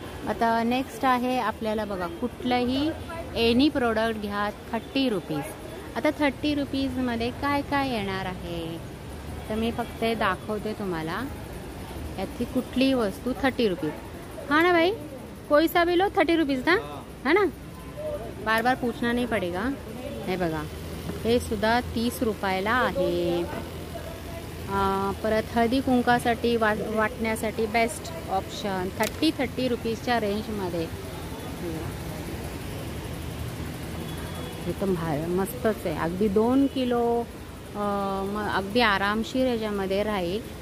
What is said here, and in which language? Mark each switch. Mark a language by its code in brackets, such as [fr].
[mr] आता नेक्स्ट आहे आपल्याला बघा, कुठलंही एनी प्रोडक्ट घ्या 30 रुपीज. आता 30 रुपीजमध्ये काय काय येणार आहे तर मी फक्त दाखवते तुम्हाला. यातली कुठलीही वस्तू 30 रुपीज. [hi] हाँ ना भाई, कोई सा भी लो 30 रुपीज ना, है ना, बार बार पूछना नहीं पड़ेगा. [mr] हे बघा, हे सुद्धा 30 रुपयाला आहे. परत हळदी कुंकासाठी वाटण्यासाठी बेस्ट ऑप्शन 30 रुपीजच्या रेंजमध्ये. एकदम मस्तच आहे. अगदी 2 किलो अगदी आरामशीर याच्यामध्ये राहील.